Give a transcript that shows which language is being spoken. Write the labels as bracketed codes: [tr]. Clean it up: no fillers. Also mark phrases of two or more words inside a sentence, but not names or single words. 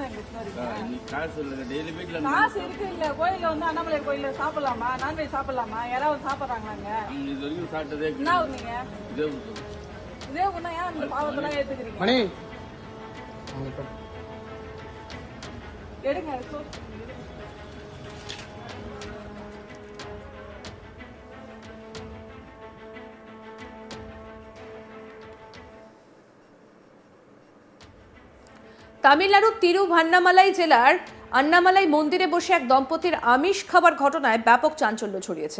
[ta] நீ காசு இல்லைங்க. டெய்லி வீட்டில் காசு இருக்கு இல்ல? கோயில வந்து அண்ணாமலை கோயில சாப்பிடலாமா? நான்வெஜ் சாப்பிடலாமா? யாராவது சாப்பிடுறாங்களாங்க? இது வரைக்கும் சாப்பிட்டதே என்ன நீங்க இதே ஒண்ணா ஏன் அந்த பாவத்தெல்லாம் ஏத்துக்கிறீங்க? மணி எடுங்க. [bn] তামিলনাড়ুর তিরুভান্নামালাই জেলার আন্নামালাই মন্দিরে বসে এক দম্পতির আমিষ খাবার ঘটনায় ব্যাপক চাঞ্চল্য ছড়িয়েছে।